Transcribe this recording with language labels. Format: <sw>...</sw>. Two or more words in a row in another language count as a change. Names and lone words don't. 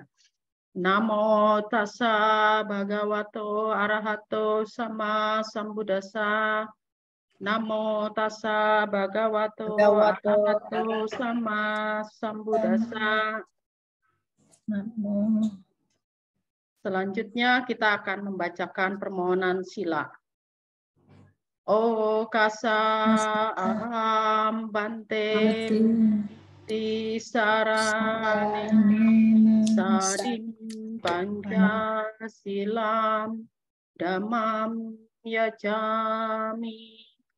<pi>Namo tassa bhagavato arahato sama sambuddhassa. Namo tassa bhagavato arahato sama sambuddhassa.</pi> <id>Selanjutnya kita akan membacakan permohonan sila.</id> <pi>O kasa aham bante tisarane sadim panjasilam damam yajami</pi>